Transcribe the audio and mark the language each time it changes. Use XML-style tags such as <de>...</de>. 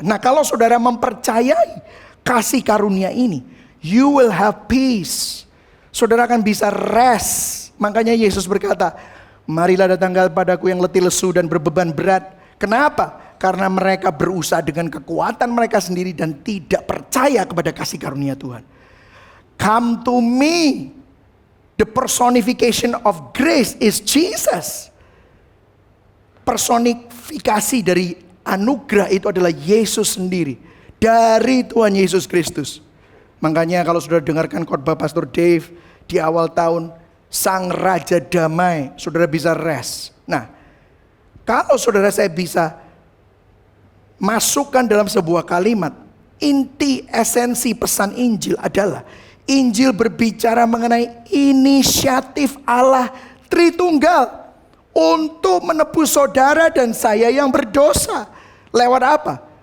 <id>Nah, kalau saudara mempercayai kasih karunia ini,</id> <en>you will have peace.</en> <id>Saudara akan bisa rest. Makanya Yesus berkata, marilah datang kepadaku yang letih lesu dan berbeban berat. Kenapa? Karena mereka berusaha dengan kekuatan mereka sendiri dan tidak percaya kepada kasih karunia Tuhan.</id> <en>Come to me. The personification of grace is Jesus.</en> <id>Personifikasi dari anugerah itu adalah Yesus sendiri. Dari Tuhan Yesus Kristus. Makanya kalau sudah dengarkan khotbah Pastor Dave di awal tahun, Sang Raja Damai, saudara bisa rest. Nah, kalau saudara saya bisa masukkan dalam sebuah kalimat, inti esensi pesan Injil adalah Injil berbicara mengenai inisiatif Allah Tritunggal untuk menebus saudara dan saya yang berdosa. Lewat apa?</id>